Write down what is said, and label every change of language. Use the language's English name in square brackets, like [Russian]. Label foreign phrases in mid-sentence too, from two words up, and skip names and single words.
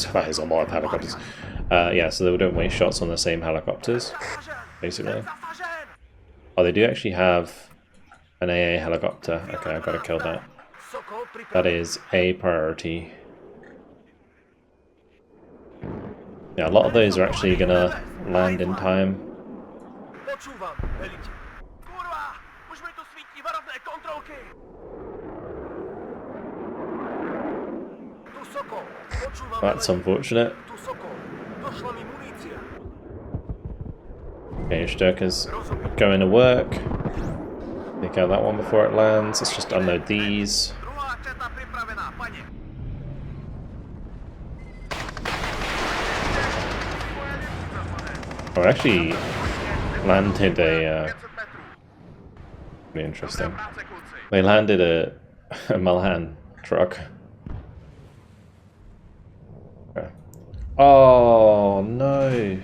[English] That is a lot of helicopters. Yeah, so they don't waste shots on the same helicopters, basically. Oh, they do actually have an AA helicopter. Okay, I've got to kill that. [Czech] Sokol [English] That [Czech] připraven. [English] is a priority. Yeah, a lot of those are actually gonna land in time. [Slovak] Počúvam, veliteľ. [Czech] Kurva, už mi tu svítí varovné kontrolky. [Slovak] Tu Sokol, počúvam, [English] That's [Slovak] veliteľ. [English] unfortunate. [Slovak] Tu Sokol, došla mi munícia. [English] Okay, Sturker's going to work. Take out that one before it lands. Let's just unload these. [Slovak] Druhá četa pripravená, pane. [English] Oh, I actually landed a... pretty interesting. They landed a Milan truck. Okay. Oh no!